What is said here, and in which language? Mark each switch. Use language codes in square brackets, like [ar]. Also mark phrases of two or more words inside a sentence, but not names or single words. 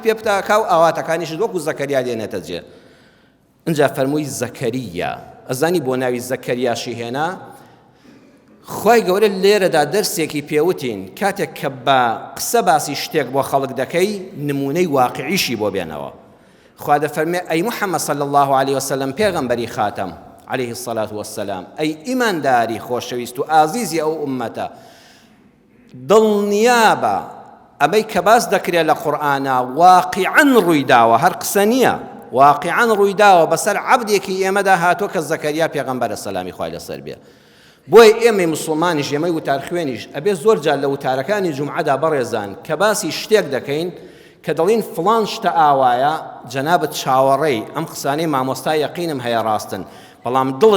[ckb] پێ بتاکا و ئاواتەکانیشت وەکو زەکەریا دێنێتە جێ اینجا فەرمووی زەکەریە ئەزانی بۆ ناوی زەکەریاشی هێنا خی گەورە لێرەدا دەرسێکی پێوتین کاتێک کە بە قسە باسی شتێک بۆ خەڵک دەکەی نمونەی واقعیشی بۆ بێنەوە خوا دەفەرمێ ئەی محەممەد [ar] صلی الله عليه وسلم [ckb] پێغەمبەری خاتەم [ar] عليه الصلاة والسلام [ckb] ئەی ئیمانداری خۆشەویست و ئازیزی ئەو ئومەتە دڵنیابە ئەمەی کە باس دەکرێت لە قورئانە واقعاً ڕوویداوە هەر قسە نییە واقعاً ڕوویداوە بەسەر عەبدێکی ئێمەدا هاتووە کە زەکەریا پێغەمبەرە سەلامی خوای لەسەر بێ بۆی ئێمەی مسلمانیش ئێمەی وتار خوێنیش ئەبێ زۆر جار لە وتارەکانی جومعەدا بەڕێزان کە باسی شتێک دەکەین کە دەڵین فڵان شتە ئاوایە جەنابەت چاوەڕێی ئەم قسانەی مامۆستا یەقینم هەیە ڕاستن بەڵام دڵت